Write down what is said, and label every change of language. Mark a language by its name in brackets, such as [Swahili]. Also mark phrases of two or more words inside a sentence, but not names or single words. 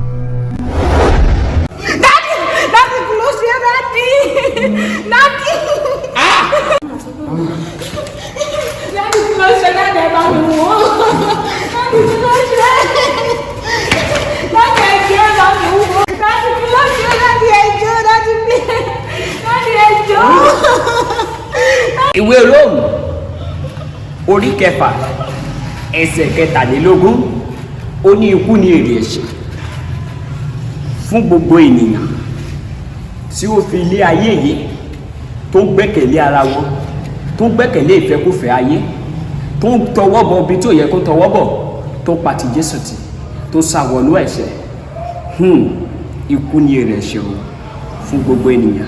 [Yoruba] Daddy, kí ló ṣe Daddy? Daddy. Daddy, kí ló ṣe Daddy ẹ bá mi wò ó? Daddy, kí ló ṣe? Daddy ẹjọ́ ẹ bá mi wò ó. Daddy, kí ló ṣe Daddy ẹjọ́? Daddy mi. Daddy ẹjọ́. ìwé Róòmù orí kẹfà ẹsẹ̀ kẹtàlélógún ó ní ikú ní èrè ẹ̀ṣẹ̀ fún gbogbo ènìyàn tí ó fi ilé ayé yìí tó ń gbẹ́kẹ̀lé ara wọn tó ń gbẹ́kẹ̀lé ìfẹ́kúfẹ̀ẹ́ ayé tó ń tọwọ́ bọ ibi tó yẹ kó tọwọ́ bọ̀ tó pa ti Jésù tì tó ṣàwọnú ẹ̀ṣẹ̀ ikú ní èrè ẹ̀ṣẹ̀ o fún gbogbo ènìyàn.